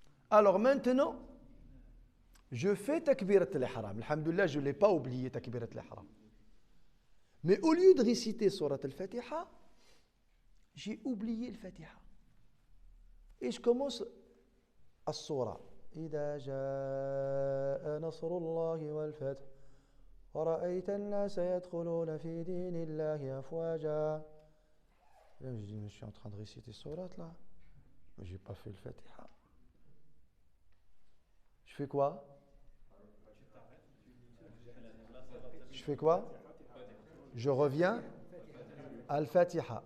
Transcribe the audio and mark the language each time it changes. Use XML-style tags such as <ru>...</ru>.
<fr>Alors maintenant, je fais takbirat al-ihram. Alhamdulillah, je ne l'ai pas oublié, takbirat al-ihram. Mais au lieu de réciter surat al-Fatiha, j'ai oublié le Fatiha. Et je commence à surah.</fr> <ar>إذا جاء نصر الله والفتح ورأيت الناس يدخلون في دين الله أفواجا.</ar> <fr>Là, je dis, mais je suis en train de réciter surat là. Mais je n'ai pas fait le Fatiha. Je fais quoi? Je fais quoi? Je reviens al-Fatiha.</fr>